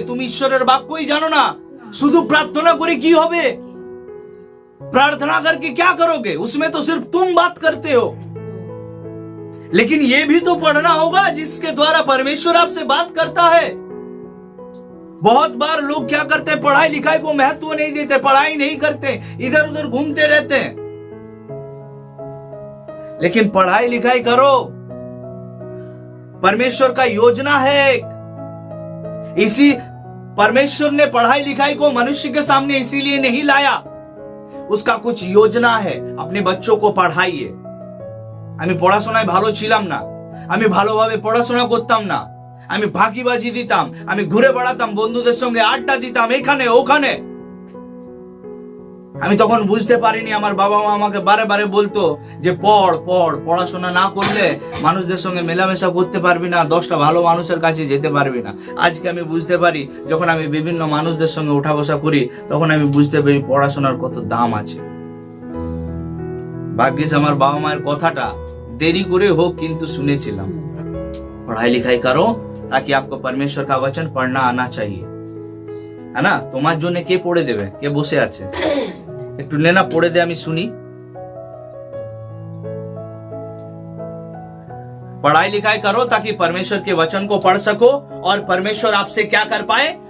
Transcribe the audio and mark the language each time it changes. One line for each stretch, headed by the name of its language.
Bangla: তুমি ঈশ্বরের বাক্যই জানো না, শুধু प्रार्थना করে কি হবে?
Hindi: प्रार्थना करके क्या करोगे? उसमें तो सिर्फ तुम बात करते हो, लेकिन ये भी तो पढ़ना होगा जिसके द्वारा परमेश्वर आपसे बात करता है। बहुत बार लोग क्या करते हैं? पढ़ाई लिखाई को महत्व नहीं देते, पढ़ाई नहीं करते, इधर उधर घूमते रहते हैं। लेकिन पढ़ाई लिखाई करो, परमेश्वर का योजना है। इसी परमेश्वर ने पढ़ाई लिखाई को मनुष्य के सामने इसीलिए नहीं लाया, उसका कुछ योजना है। अपने बच्चों को पढ़ाइए।
Bangla: আমি পড়াশোনায় ভালো ছিলাম না, আমি ভালোভাবে পড়াশোনা করতাম না, আমি ফাঁকিবাজি দিতাম, আমি ঘুরে বেড়াতাম, বন্ধুদের সঙ্গে আড্ডা দিতাম এখানে ওখানে। আমি তখন বুঝতে পারিনি। আমার বাবা মা আমাকে বারে বারে বলতো যে পড় পড়, পড়াশোনা না করলে মানুষদের সঙ্গে মেলামেশা করতে পারবি না, 10টা ভালো মানুষের কাছে যেতে পারবি না। আজকে আমি বুঝতে পারি, যখন আমি বিভিন্ন মানুষদের সঙ্গে উঠা বসা করি তখন আমি বুঝতে পারি পড়াশোনার কত দাম আছে। ভাগ্যিস আমার বাবা মায়ের কথাটা দেরি করে হোক কিন্তু শুনেছিলাম।
Hindi: पढ़ाई लिखाई करो ताकि आपको परमेश्वर का वचन पढ़ना आना चाहिए, है ना?
Bangla: তোমার জন্য কে পড়ে দেবে? কে বসে আছে? একটু নেনা পড়ে দে, আমি শুনি।
Hindi: पढ़ाई लिखाई करो ताकि परमेश्वर के वचन को पढ़ सको और परमेश्वर आपसे क्या कर पाए?